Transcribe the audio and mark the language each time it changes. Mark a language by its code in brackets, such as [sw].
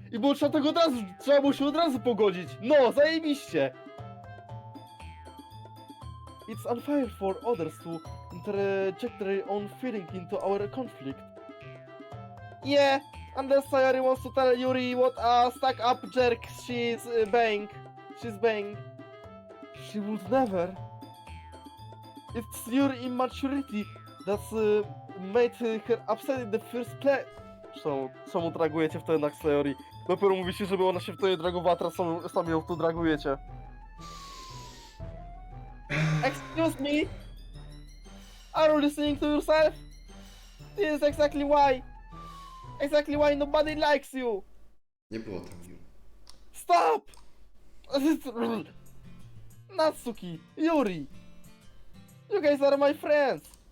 [pl] I było trzeba tego trzeba było się od razu pogodzić. No, zajebiście! [en] It's unfair for others to interject their own feeling into our conflict. Yeah, unless Sayori wants to tell Yuri what a stuck-up jerk she's bang. She would never. It's your immaturity that's made her upset in the first place. [pl] Czemu dragujecie w to jednak Sayori? Dopiero mówicie, żeby ona się w to nie dragowała, teraz sami ją w to dragujecie. [en] Excuse me? Are you listening to yourself? This is exactly why nobody likes you. [pl] Nie było tam you. [en] Stop! Natsuki, Yuri, you guys are my friends.